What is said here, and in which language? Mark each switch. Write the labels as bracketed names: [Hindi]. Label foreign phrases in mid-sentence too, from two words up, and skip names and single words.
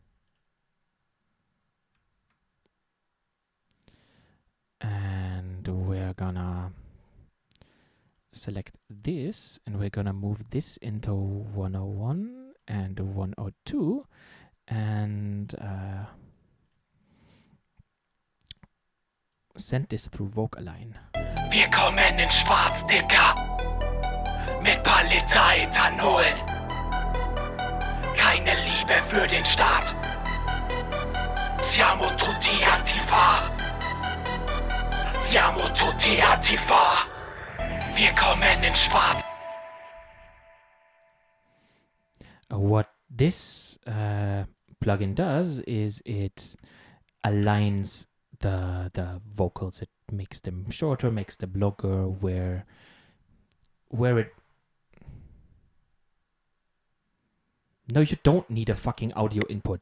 [English] And we're gonna select this, and we're gonna move this into 101 and 102, and send this through Vocaline. [German] Wir kommen in Schwarz, Dicker. Mit paar Liter Ethanol. Keine Liebe für den Staat. [Italian] Siamo tutti Antifa. Siamo tutti Antifa. [German] Wir kommen in Schwarz. [English] What this plugin does is it aligns the vocals. It makes them shorter, makes them longer, where it... No, you don't need a fucking audio input.